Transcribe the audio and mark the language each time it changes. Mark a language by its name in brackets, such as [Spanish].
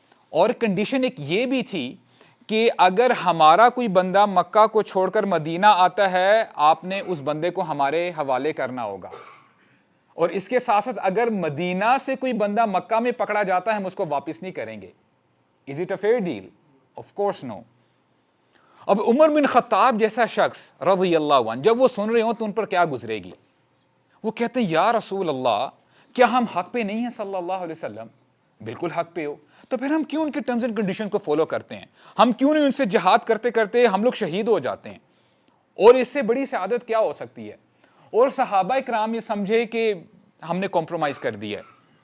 [Urdu] اور کنڈیشن ایک یہ بھی تھی کہ اگر ہمارا کوئی بندہ مکہ کو چھوڑ کر مدینہ آتا ہے, آپ نے اس بندے کو ہمارے حوالے کرنا ہوگا. اور اس کے ساتھ ساتھ اگر مدینہ سے کوئی بندہ مکہ میں پکڑا جاتا ہے, ہم اس کو واپس نہیں کریں گے. [English] Is it a fair deal? Of course no. [Urdu] اب عمر بن خطاب جیسا شخص رضی اللہ عنہ جب وہ سن رہے ہوں تو ان پر کیا گزرے گی؟ وہ کہتے ہیں یا رسول اللہ, کیا ہم حق پہ نہیں ہیں صلی اللہ علیہ وسلم؟ بالکل حق پہ ہو. تو پھر ہم کیوں ان کے ٹرمز اینڈ کنڈیشن کو فالو کرتے ہیں؟ ہم کیوں نہیں ان سے جہاد کرتے کرتے ہم لوگ شہید ہو جاتے ہیں؟ اور اس سے بڑی سعادت کیا ہو سکتی ہے؟ اور صحابہ کرام یہ سمجھے کہ ہم نے کمپرومائز کر دیا ہے.